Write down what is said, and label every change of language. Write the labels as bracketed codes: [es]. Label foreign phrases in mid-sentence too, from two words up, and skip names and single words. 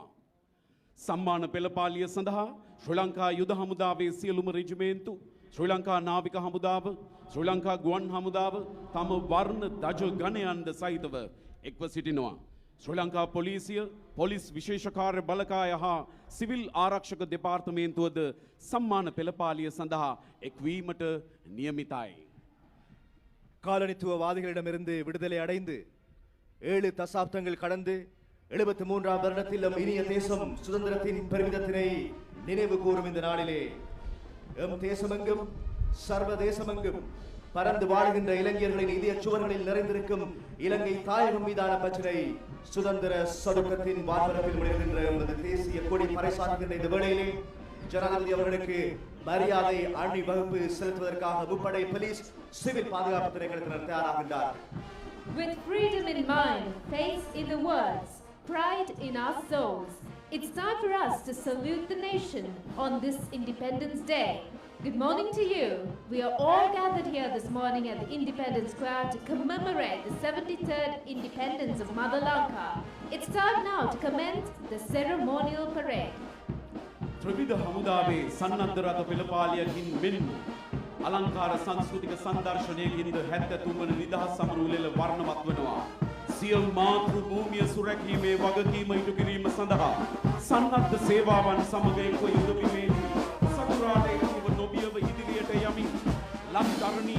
[si] සම්මාන පෙළපාලිය සඳහා ශ්‍රී ලංකා යුද හමුදාවේ සියලුම රෙජිමේන්තු, ශ්‍රී ලංකා නාවික හමුදාව, ශ්‍රී ලංකා ගුවන් හමුදාව තම වර්ණ දජ ගණයන්ද සහිතව එක්ව සිටිනවා. ශ්‍රී ලංකා පොලිසිය, පොලිස් විශේෂ කාර්ය බලකාය හා සිවිල් ආරක්ෂක දෙපාර්තමේන්තුවද සම්මාන පෙළපාලිය සඳහා එක්වීමට නියමිතයි. [ta] காலனித்துவவாதிகளிடமிருந்து விடுதலை அடைந்து 7 தசாப்தங்கள் கடந்து 73ஆம் வருடத்திலும் இனிய தேசம் சுதந்திரத்தின் பெருமிதத்தினை நினைவு கூறும் இந்த நாளிலே எம் தேசமெங்கும் சர்வதேசமெங்கும் பறந்து வாழ்கின்ற இளைஞர்களின் இதய சுவர்களில் நிறைந்திருக்கும் இலங்கை தாயகம் மீதான பற்றினை சுதந்திர சதுக்கத்தின் வான்பரப்பில் விளைகின்ற எமது தேசிய கொடி பறைசாற்றுகின்ற இந்த வேளையிலே ஜனாதிபதி அவர்களுக்கு மரியாதை அணிவகுப்பு செலுத்துவதற்காக முப்படை போலீஸ் சிவில் பாதுகாப்பு திணைக்களத்தினர் தயாராகின்றார். [en] With freedom in mind, faith in the words, pride in our souls, it's time for us to salute the nation on this Independence Day. Good morning to you. We are all gathered here this morning at the Independence Square to commemorate the 73rd independence of Mother Lanka. It's time now to commence the ceremonial parade. [si] ත්‍රිවිධ හමුදාවේ සන්නද්ධ රථ පෙළපාලියකින් මෙන්ම අලංකාර සංස්කෘතික සංදර්ශනයකින්ද 73 වන නිදහස් සමරු උළෙල වර්ණවත් වනවා. සියලු මාතෘ භූමිය සුරැකීමේ වගකීම ඉටු කිරීම සඳහා සන්නද්ධ සේවාවන් සමග එක්ව යුදවීමේදී සතුරාට එක්ව නොබියව ඉදිරියට යමින් ලක්ධරණී